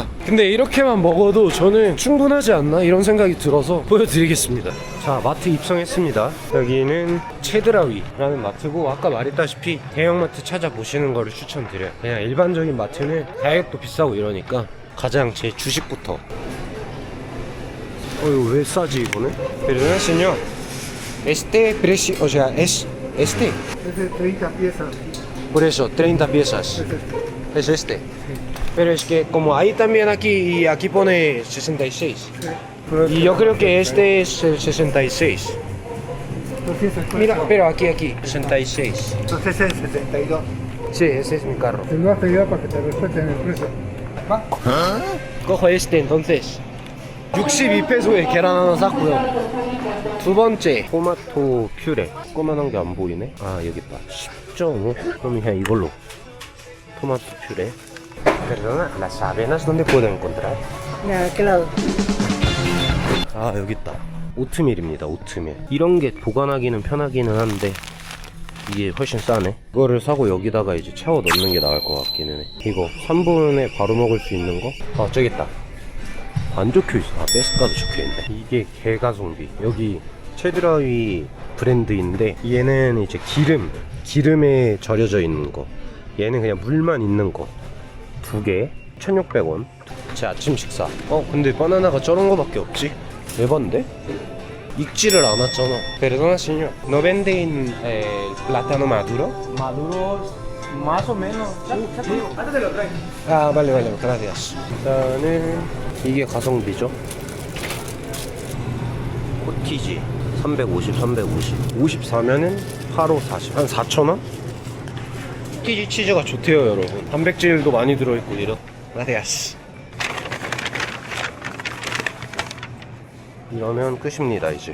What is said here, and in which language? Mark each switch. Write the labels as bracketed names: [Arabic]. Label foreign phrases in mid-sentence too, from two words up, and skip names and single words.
[Korean] 근데 이렇게만 먹어도 저는 충분하지 않나 이런 생각이 들어서 보여드리겠습니다. 자, 마트 입성했습니다. 여기는 체드라위라는 마트고, 아까 말했다시피 대형마트 찾아보시는 거를 추천드려요. 그냥 일반적인 마트는 가격도 비싸고 이러니까 가장 제 주식부터. 이거 왜 싸지 이거는? [Spanish] Perdona señor, este precio, o sea, es este. Es de 30 piezas. Por eso, 30 piezas. Es este. Pero es que como hay también aquí, y aquí pone 66. Y yo creo que este es el 66. Mira, pero aquí, 66. Entonces es 62. Sí, ese es mi carro. Te lo has pedido para que te respeten el precio. ¿Va? Cojo este entonces. [Korean] 62페소에 계란 하나 샀고요. 두 번째, 토마토 퓨레. 조그만한 게 안 보이네. 여기 있다. 10.5. 그럼 그냥 이걸로. 토마토 퓨레. [Spanish] Perdona, las avenas ¿dónde puedo encontrar? De aquel lado. [Korean] 여기 있다. 오트밀입니다. 오트밀. 이런 게 보관하기는 편하기는 한데 이게 훨씬 싸네. 이거를 사고 여기다가 이제 채워 넣는 게 나을 것 같기는 해. 이거 3분에 바로 먹을 수 있는 거? 저기 있다. 안 적혀있어. 베스카도 적혀있네. 이게 개가성비. 여기 체드라위 브랜드인데, 얘는 이제 기름에 절여져 있는 거, 얘는 그냥 물만 있는 거 2개 1,600원. 제 아침 식사. 근데 바나나가 저런 거밖에 없지? 에반데? 익지를 않았잖아. [Spanish] Perdona señor, ¿no venden plátano maduro? Maduros, más o menos. Antes te lo traigo. vale, gracias. [Korean] 일단은 이게 가성비죠. 코티지 350, 54면은 8호 40, 한 4,000원? 코티지 치즈가 좋대요 여러분. 단백질도 많이 들어있고 이런. gracias. 이러면 끝입니다 이제.